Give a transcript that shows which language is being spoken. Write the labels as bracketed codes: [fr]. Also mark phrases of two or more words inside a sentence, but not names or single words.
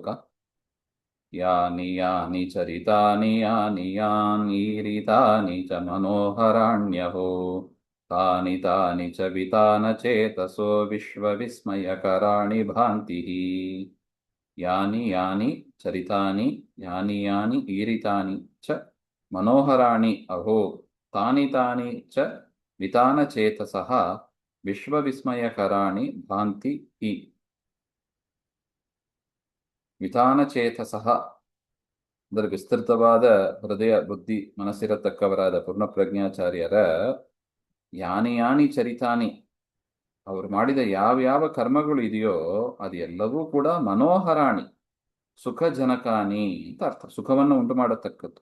[sa] ಯಾನಿ ಯಾನಿ ಚರಿತಾನಿ ಯಾನಿ ಯಾನೀರಿತಾನಿ ಚ ಮನೋಹರಾಣ್ಯಹೋ ತಾನಿ ತಾನಿ ಚ ವಿತಾನ ಚೇತಸೋ ವಿಶ್ವವಿಸ್ಮಯಕರಾಣಿ ಭಾಂತಿ. ಯಾನಿ ಯಾನಿ ಚರಿತಾನಿ ಯಾನಿ ಯಾನಿ ಈರಿತಾನಿ ಚ ಮನೋಹರಾಣಿ ಅಹೋ ತಾನಿ ತಾನಿ ಚ ವಿತಾನ ಚೇತಸಃ ವಿಶ್ವವಿಸ್ಮಯಕರಾಣಿ ಭಾಂತಿ ಹಿ. [kn] ವಿತಾನಚೇತಸಃ ಅಂದರೆ ವಿಸ್ತೃತವಾದ ಹೃದಯ ಬುದ್ಧಿ ಮನಸ್ಸಿರತಕ್ಕವರಾದ ಪೂರ್ಣಪ್ರಜ್ಞಾಚಾರ್ಯರ [sa] ಯಾನಿ ಯಾನಿ ಚರಿತಾನಿ, [kn] ಅವರು ಮಾಡಿದ ಯಾವ್ಯಾವ ಕರ್ಮಗಳು ಇದೆಯೋ ಅದೆಲ್ಲವೂ ಕೂಡ [sa] ಮನೋಹರಾಣಿ ಸುಖಜನಕಾನಿ [kn] ಅಂತ ಅರ್ಥ, ಸುಖವನ್ನು ಉಂಟು ಮಾಡತಕ್ಕದ್ದು.